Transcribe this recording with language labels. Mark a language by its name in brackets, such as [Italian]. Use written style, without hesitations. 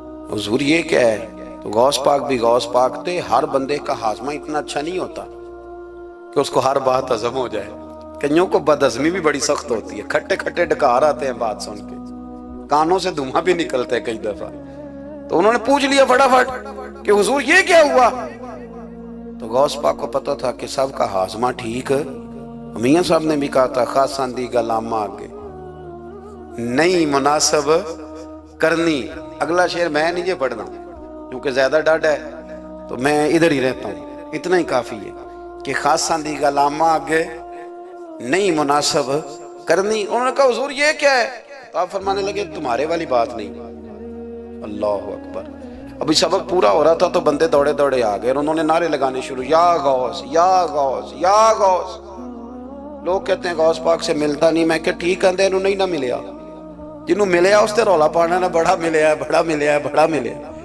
[Urdu] حضور یہ کیا ہے؟ تو غوث پاک بھی غوث پاک تھے. ہر بندے کا ہاضمہ اتنا اچھا نہیں ہوتا کہ اس کو ہر بات ہضم ہو جائے. کئیوں کو بد ہضمی بھی بڑی سخت ہوتی ہے, کھٹے کھٹے ڈکار آتے ہیں بات سن کے, کانوں سے دھواں بھی نکلتا ہے کئی دفعہ. تو انہوں نے پوچھ لیا فٹافٹ کہ حضور یہ کیا ہوا؟ تو غوث پاک کو پتا تھا کہ سب کا ہاضمہ ٹھیک ہے. میاں صاحب نے بھی کہا تھا [Punjabi] خاصاں دی گل آما آگے نہیں مناسب کرنی. [Urdu] اگلا شعر میں نہیں یہ پڑھنا کیونکہ زیادہ ڈاڈ ہے تو میں ادھر ہی رہتا ہوں. اتنا ہی کافی ہے کہ [Punjabi] خاصاں دی گل آما آگے نہیں مناسب کرنی. [Urdu] انہوں نے کہا حضور یہ کیا ہے؟ تو آپ فرمانے لگے تمہارے والی بات نہیں. اللہ اکبر. ابھی سبق پورا ہو رہا تھا تو بندے دوڑے دوڑے آ گئے اور انہوں نے نعرے لگانے شروع, یا غوث یا غوث یا غوث. لوگ کہتے ہیں غوث پاک سے ملتا نہیں. میں کہ ٹھیک کہتے ہیں [Punjabi] انہوں نہیں نہ ملیا, جنہوں ملیا اس تے رولا پانا نہ بڑا ملیا ہے بڑا ملیا ہے بڑا ملیا.